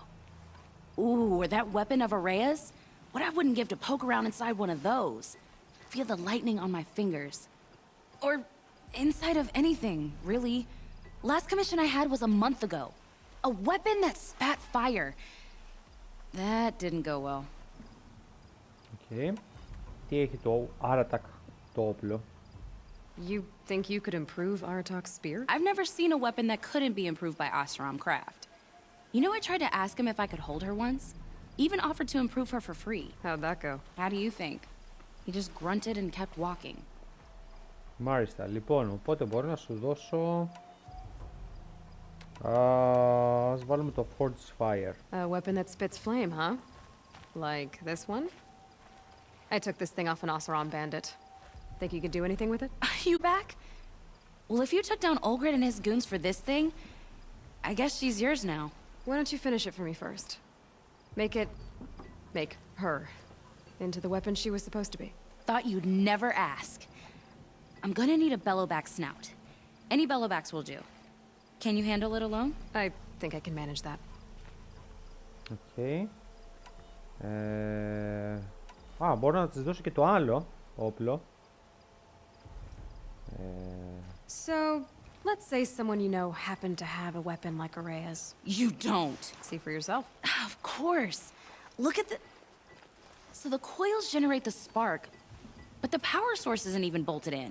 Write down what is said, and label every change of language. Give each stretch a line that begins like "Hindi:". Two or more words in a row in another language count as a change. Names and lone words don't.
English: Ooh, or that weapon of Araya's. What I wouldn't give to poke around inside one of those. Feel the lightning on my fingers. Or inside of anything, really. Last commission I had was a month ago. A weapon that spat fire. That didn't go well.
Greek: Okay. Τι έχει το Aratak το όπλο?
English: You think you could improve Aratak's spear? I've never seen a weapon that couldn't be improved by Oseram Craft. You know, I tried to ask him if I could hold her once. Even offered to improve her for free. How'd that go? How do you think? He just grunted and kept walking.
Greek: Μάλιστα. Λοιπόν, οπότε μπορώ να σου δώσω... ας βάλουμε το Forged Fire.
English: A weapon that spits flame, huh? Like this one? I took this thing off an Oseram bandit. Think you could do anything with it? Are you back? Well, if you took down Olgrid and his goons for this thing, I guess she's yours now. Why don't you finish it for me first? Make her into the weapon she was supposed to be. Thought you'd never ask. I'm gonna need a bellowback snout. Any bellowbacks will do. Can you handle it alone? I think I can manage that. Okay.
Greek: Μπορώ να της δώσω και το άλλο όπλο.
English: So, let's say someone you know happened to have a weapon like Araya's. You don't. See for yourself. Of course. Look at the... So the coils generate the spark, but the power source isn't even bolted in.